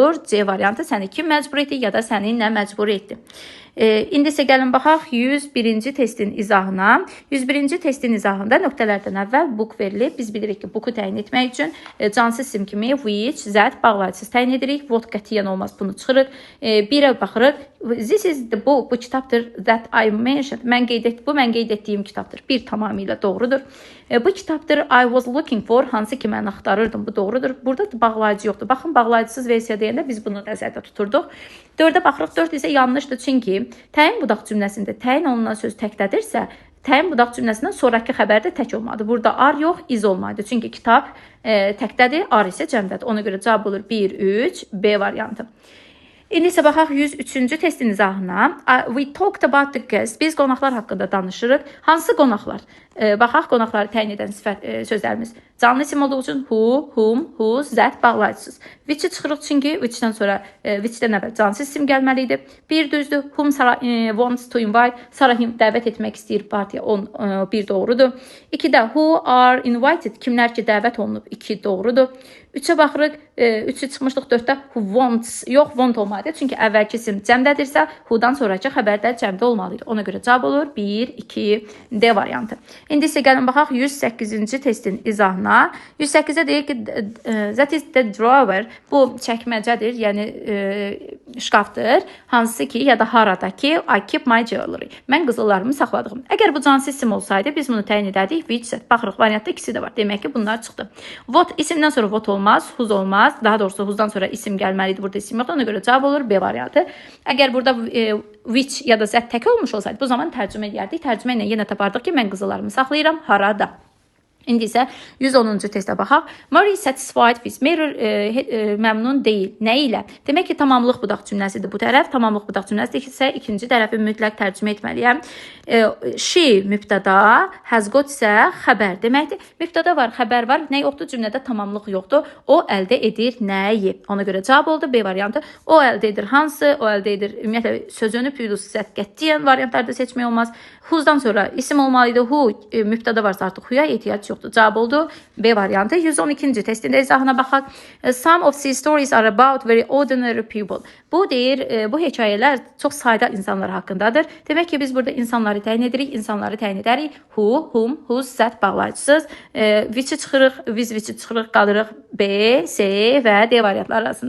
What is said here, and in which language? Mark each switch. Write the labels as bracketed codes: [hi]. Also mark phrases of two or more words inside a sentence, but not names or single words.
[az] C variantı səni kim məcbur etdi ya da səni nə məcbur etdi. İndi isə gəlin baxaq 101-ci testin izahına. 101-ci testin izahında nöqtələrdən əvvəl book verilib. Biz bilirik ki, book'u təyin etmək üçün cansız isim kimi which, zət, bağlayıcısız təyin edirik. What qətiyyən olmaz, bunu çıxırıq. Birə baxırıq. [en] This is the book. [az] Bu kitabdır [en] that I mentioned. [az] Mən qeyd etdiyim kitabdır. Bir tamamilə doğrudur. Bu kitabdır [en] I was looking for. [az] Hansı ki mən axtarırdım. Bu doğrudur. Burada bağlayıcı yoxdur. Baxın, bağlayıcısız versiya deyəndə biz bunu nəzərdə tuturduq. 4-ə baxırıq. 4 isə yanlışdır. Çünki təyin budaq cümləsində təyin olunan söz təkdədirsə, təyin budaq cümləsindən sonraki xəbərdə tək olmalıdır. Burada ar yox, iz olmalıdır. Çünki kitab təkdədir, ar isə cəmdədir. Ona görə cavab olur 1, 3, B variantı. İndi isə baxaq 103-cü testin izahına. [en] We talked about the guests. [az] Biz qonaqlar haqqında danışırıq. Hansı qonaqlar? Baxaq qonaqları təyin edən sifət sözlərimiz. Canlı isim olduğu üçün [en] who, whom, whose, that [az] bağlayıcısız. Which-i çıxırıq çünki which-dən sonra which-dən əvvəl cansız isim gəlməli idi. Bir düzdür. [en] Whom Sarah wants to invite. [az] Sarah dəvət etmək istəyir partiya. Bir doğrudur. 2-də [en] who are invited. [az] Kimlər ki dəvət olunub. 2 doğrudur. 3-ə baxırıq. 3-ü çıxmışdıq 4-də [en] who wants. [az] Yox, want olmalıdır. Çünki əvvəlki isim cəmdədirsə, who-dan sonraki xəbər də cəmdə olmalıdır. Ona görə cavab olur 1, 2, D variantı. İndi isə gəlin baxaq 108-ci testin izahına. 108-də deyir ki, [en] that is the drawer. [az] Bu çəkməcədir, yəni şkafdır. Hansı ki, ya da haradakı [en] I keep my jewelry. [az] Mən qızıllarımı saxladığım. Əgər bu cansız isim olsaydı, biz bunu təyin edərdik. Which, baxırıq, variantda ikisi də var. Demək ki, bunlar çıxdı. What, isimdən sonra what olmaz, whose olmaz. Daha doğrusu whose'dan sonra isim gəlməlidir. Burada isim yoxdur. Ona görə cavab olur B variantı. Əgər burada which ya da that tək olmuş olsaydı, bu zaman tərcümə edərdik. Tərcümə ilə yenə tapardıq ki, mən qızıllarımı saxlayıram harada. İndi isə 110-cu testə baxaq. [en] Mary is satisfied with. [az] Mary məmnun deyil. Nə ilə? Demək ki, tamamlıq budaq cümləsidir bu tərəf. Tamamlıq budaq cümləsi isə ikinci tərəfi mütləq tərcümə etməliyəm. She mübtəda, [en] has got [az] isə xəbər deməkdir. Mübtəda var, xəbər var. Nə yoxdur? Cümlədə tamamlıq yoxdur. O əldə edir nəyi? Ona görə cavab oldu B variantı. O əldə edir hansı? O əldə edir ümumiyyətlə sözünü plus zət qətiyyən variantlarda seçmək olmaz. Who's-dan sonra isim olmalıydı. Who mübtəda varsa artıq who'ya ehtiyac yoxdur. Cavab oldu B variantı. 112-ci testində izahına baxaq. [en] Some of these stories are about very ordinary people. [az] Bu deyir, bu hekayələr çox sadə insanlar haqqındadır. Demək ki, biz burada insanları təyin edirik, insanları təyin edərik. [en] Who, whom, whose, that [az] bağlayıcısız. Which-i çıxırıq, which-i çıxırıq, qalırıq B, C və D variantları arasında.